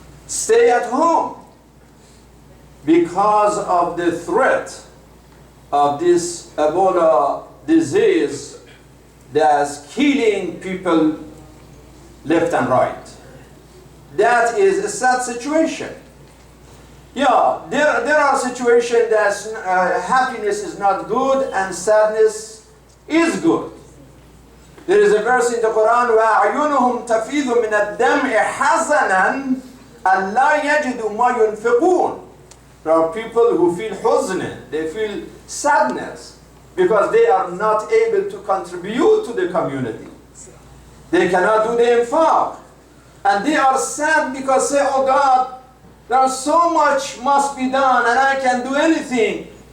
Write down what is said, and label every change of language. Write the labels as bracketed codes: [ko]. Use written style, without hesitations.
[en] Stay at home because of the threat of this Ebola disease that's killing people left and right. That is a sad situation. Yeah, there are situations that happiness is not good and sadness is good. There is a verse in the Quran, [ar] وَأَعْيُنُهُمْ تَفِيضُ مِنَ الدَّمْعِ حَزَنًا أَلَّا يَجِدُوا مَا يُنْفِقُونَ. [en] There are people who feel huzn, they feel sadness because they are not able to contribute to the community. They cannot do the infaq. And they are sad because say, oh God, there's so much must be done and I can't do anything.